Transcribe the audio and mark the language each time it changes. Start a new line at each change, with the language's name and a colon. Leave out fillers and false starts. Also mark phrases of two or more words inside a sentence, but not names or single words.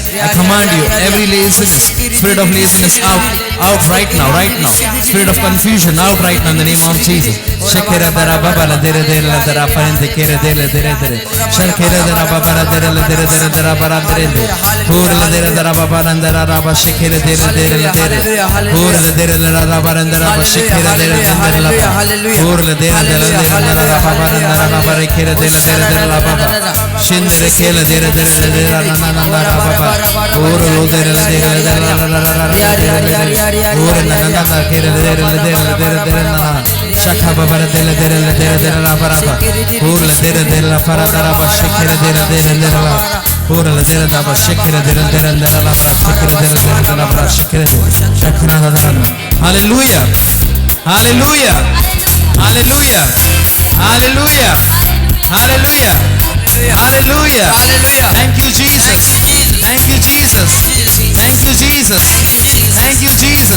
English: I command you, every laziness, spirit of laziness out right now. Spirit of confusion out right now in the name of Jesus. Sequeira dara babala dere dere la dara parente kere dere dere dere. Sequeira dara babala dere la dere dere dara bara dere. Pura la dere dara babala dara raba sequeira dere dere la dere. Pura la dere la raba dara raba sequeira dere dere la ba. Pura la dere la raba babala dara raba kere dere dere la baba. Shindere kele dere dere dere la na na na baba. Pura lo dere la dere la Pura na na na kere dere la dere na na. Shaka babara dere dere la baraba. Pura la dere la para dara ba sequeira dere la. Pura la dere da ba sequeira dere la ba sequeira dere la ba sequeira. Shakna na na. Hallelujah. Hallelujah. Hallelujah. Hallelujah. Hallelujah. Hallelujah. Thank you, Jesus. Thank you, Jesus. Thank you, Jesus. Thank you, Jesus.